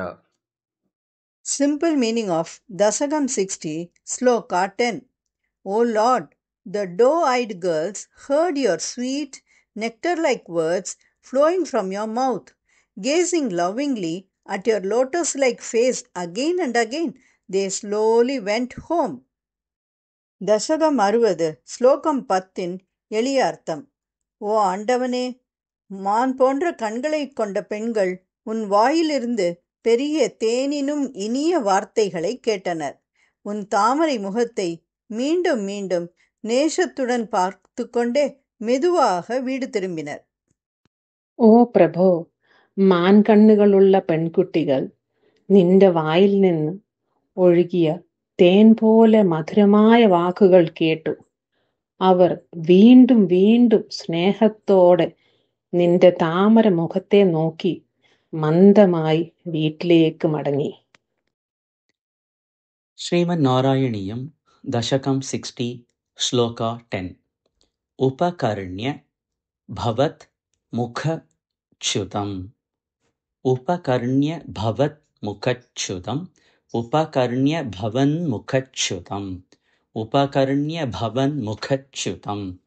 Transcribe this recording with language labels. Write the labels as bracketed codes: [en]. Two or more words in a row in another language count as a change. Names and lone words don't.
[en] Simple meaning of Dasagam 60, Sloka 10. O Lord, the doe-eyed girls heard your sweet, nectar-like words flowing from your mouth. Gazing lovingly at your lotus-like face again and again, they slowly went home. [ta] தசகம் 60 ஸ்லோகம் 10 எளிய அர்த்தம். ஓ ஆண்டவனே, மான் போன்ற கண்களைக் கொண்ட பெண்கள் உன் வாயிலிருந்து பெரிய தேனினும் இனிய வார்த்தைகளைக் கேட்டனர். உன் தாமரை முகத்தை மீண்டும் மீண்டும் நேசத்துடன் பார்த்து கொண்டே மெதுவாக வீடு திரும்பினர். [ml] ഓ പ്രഭോ, മാൻകണ്ണുകളുള്ള പെൺകുട്ടികൾ നിന്റെ വായിൽ നിന്ന് ഒഴുകിയ തേൻ പോലെ മധുരമായ വാക്കുകൾ കേട്ടു. അവർ വീണ്ടും വീണ്ടും സ്നേഹത്തോടെ നിന്റെ താമര മുഖത്തെ നോക്കി മന്ദമായി വീട്ടിലേക്ക് മടങ്ങി. [sa] श्रीमन्नारायणीयं दशकं 60 श्लोका 10 उपकर्ण्य भवत् मुखच्युतम् उपकर्ण्य भवत् मुखच्युतम् उपकर्ण्य भवन्मुखच्युतम् उपकर्ण्य भवन्मुखच्युतम्